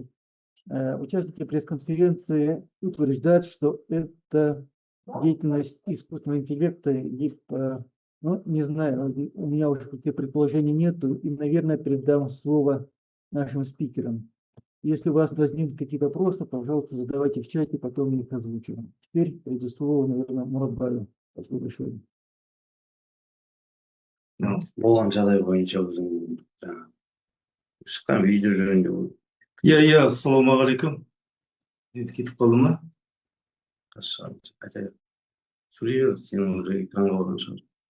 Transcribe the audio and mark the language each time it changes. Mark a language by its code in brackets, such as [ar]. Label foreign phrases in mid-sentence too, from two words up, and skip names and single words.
[ru] Участники пресс-конференции утверждают, что это деятельность искусственного интеллекта, ну, не знаю, у меня уже каких предположений нету, и, наверное, передам слово нашим спикерам. Если у вас возникнут какие-то вопросы, пожалуйста, задавайте в чате, потом я их озвучу. Теперь перейду слово, наверное, Муратбаю. Спасибо большое. [kk] Болған жағдай бойынша өзің жаңағы шыққан видео жөнінде ассалаумағалейкум. Кетіп қалды ма? айта сөйлей бер, сен уже экранға қалған шығар.